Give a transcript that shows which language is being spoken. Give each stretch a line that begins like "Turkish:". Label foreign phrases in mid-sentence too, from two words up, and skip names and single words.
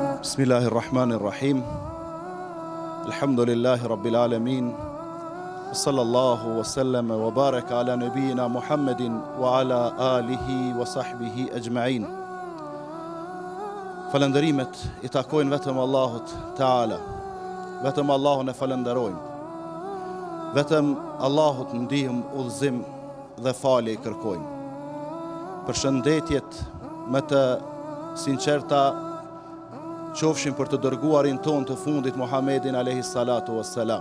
Arabic: بسم الله الرحمن الرحيم. الحمد لله رب العالمين. صلى الله وسلم وبارك على نبينا محمد وعلى آله وصحبه أجمعين.
Albanian: Falënderimet I takojnë vetëm Allahut Ta'ala. Vetëm Allahun e falenderojmë. Vetëm Allahut ndihmë udhëzim dhe falje I kërkojmë. Përshëndetjet më të sinqerta qofshin për të dërguarin ton të fundit Muhammedin
Arabic: عليه الصلاة والسلام.